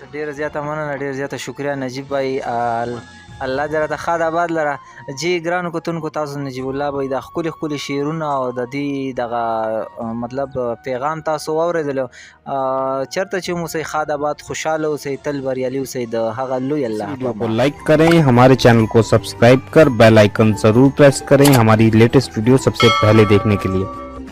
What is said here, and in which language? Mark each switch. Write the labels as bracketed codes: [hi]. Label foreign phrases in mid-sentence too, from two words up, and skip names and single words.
[ps] ډېره زیاته مننه، ډېر زیاته شکریه نجیب بھائی. الله دې راته ښاد آباد لره. جی ګرانو کتونکو، تاسو نجیب الله بھائی د ښکلي ښکلي شعرونه او د دې دغه مطلب پیغام تاسو واورېدلو. چېرته چې مو اوسئ ښاد آباد، خوشحاله اوسئ، تل بریالي اوسئ د هغه لوی الله. [hi] वीडियो को लाइक करें, हमारे चैनल को सब्सक्राइब कर [en] bell icon [hi] जरूर प्रेस करें हमारी [en] latest video [hi] सबसे पहले देखने के लिए.